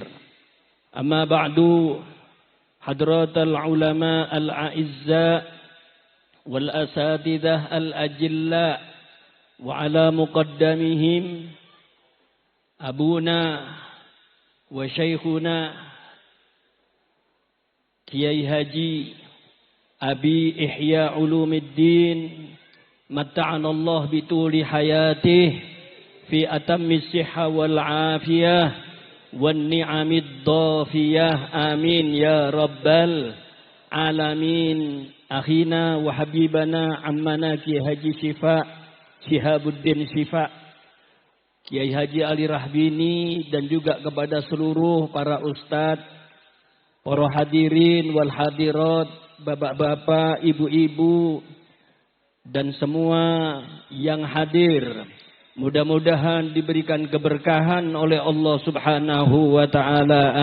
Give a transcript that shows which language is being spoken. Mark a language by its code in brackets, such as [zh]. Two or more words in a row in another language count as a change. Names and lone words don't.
[ar] أما بعد حضرات العلماء الأعزاء والأساتذة الأجلاء وعلى مقدمهم أبونا وشيخنا Kiai Haji Abi Ihya Ulumuddin متعنا الله بطول حياته في أتم الصحة والعافية والنعم الضافية آمين يا رب العالمين. أخينا وحبيبنا عمنا [id] Kiai Haji Shihabuddin Shifa Kiai Haji Ali Rahbini dan juga kepada seluruh para ustadz, para [ar] الحاضرين والحاضرات, [id] bapak-bapak, ibu-ibu dan semua yang hadir. Mudah-mudahan diberikan keberkahan oleh Allah [ar] سبحانه وتعالى.